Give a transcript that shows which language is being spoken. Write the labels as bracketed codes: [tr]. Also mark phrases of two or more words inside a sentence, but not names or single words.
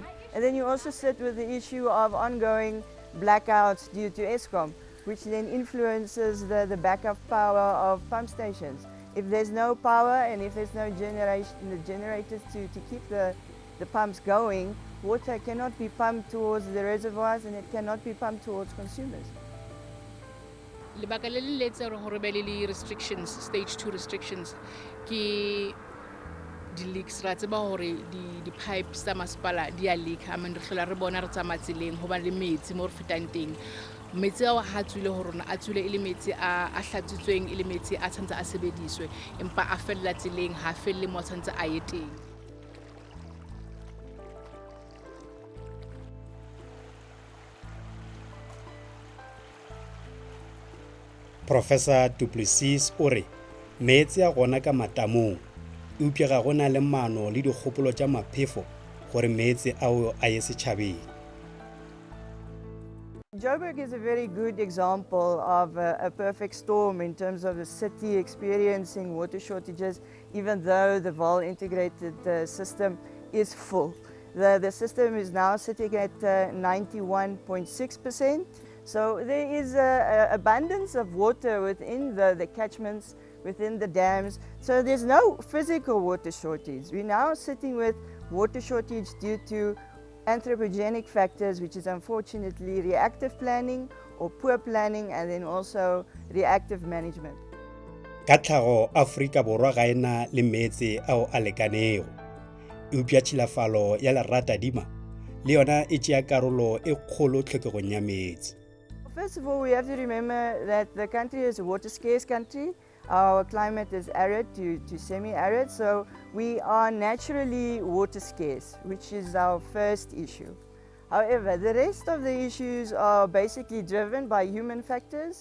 [en] And then you also sit with the issue of ongoing blackouts due to Eskom, which then influences the backup power of pump stations. If there's no power and if there's no generators to keep the pumps going, water cannot be pumped towards the reservoirs and it cannot be pumped towards consumers. [st] Lebaka le le letse hore be le restrictions, [en] stage 2 restrictions, [st] ke di-leaks ra tseba hore di-pipes tsa masepala di a leak. [en] I mean, [st] re hlola re bona re tsamaya tseleng ho ba le metsi mo re fetang teng. Metsi ao ha tswile ho rona a tswile e le metsi a hlatsitsweng e le metsi a tshwanetse a sebediswe empa a fella tseleng ha felle mo tshwanetse a ye teng. [nso] Professor Du Plessis o re metsi a gona ka matamong e upša ga gona le maano le dikgopolo tša maphefo gore metsi ao a ye setšhabeng. [en] Joburg is a very good example of a perfect storm in terms of the city experiencing water shortages, even though the Vaal integrated system is full. The system is now sitting at 91.6%. So there is an abundance of water within the catchments, within the dams. So there's no physical water shortage. We're now sitting with water shortage due to anthropogenic factors, which is unfortunately reactive planning or poor planning, and then also reactive management. [nso] Ka tlhago Afrika Borwa ga ena le metsi ao a lekanego. E upša tšhilafalo ya leratadima le yona e tšea karolo e kgolo tlhokegong ya metsi. [en] First of all, we have to remember that the country is a water scarce country. Our climate is arid to semi-arid, so we are naturally water scarce, which is our first issue. However, the rest of the issues are basically driven by human factors.